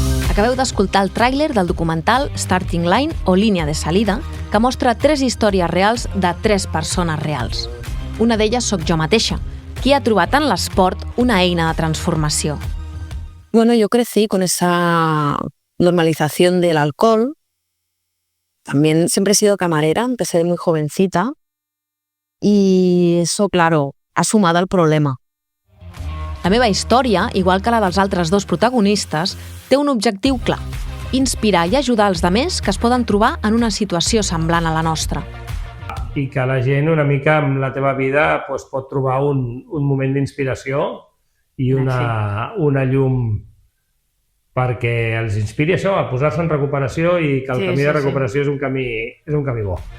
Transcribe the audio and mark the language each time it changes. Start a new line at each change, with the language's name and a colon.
Catalan: Acabeu d'escoltar el tràiler del documental Starting Line o Línia de salida, que mostra 3 històries reals de 3 persones reals. Una d'elles sóc jo mateixa, qui ha trobat en l'esport una eina de transformació.
Spanish: Bueno, yo crecí con esa normalización del alcohol. También siempre he sido camarera, empecé de muy jovencita. Y eso, claro, ha sumado al problema.
Catalan: La meva història, igual que la dels altres 2 protagonistes, té un objectiu clar: inspirar i ajudar els demés que es poden trobar en una situació semblant a la nostra. I que la gent una mica en la teva vida pot trobar un moment d'inspiració i una llum perquè els inspiri això, a posar-se en recuperació i que el camí de recuperació és un camí bo.